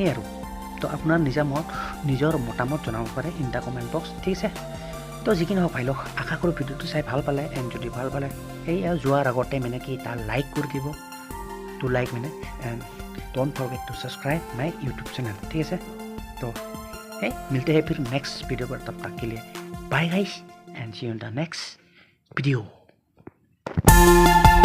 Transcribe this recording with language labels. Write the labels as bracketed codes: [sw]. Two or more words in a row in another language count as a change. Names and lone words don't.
[as] আৰু তো আপোনাৰ নিজৰ মতামত জনাব পাৰে [en] in the comment box [as] ঠিক আছে তো যিকি নহওক ভাই লওক আশা কৰোঁ ভিডিঅ'টো চাই ভাল পালে এণ্ড যদি ভাল পালে সেই আৰু যোৱাৰ আগতে মানে কি তাৰ লাইক কৰি দিব [en] to like [as] মানে [en] and don't forget to subscribe my YouTube channel [as] ঠিক আছে তো [hi] hey मिलते हैं फिर नेक्स्ट वीडियो पर तब तक के लिए बाय गाइस [en] and see you in the next video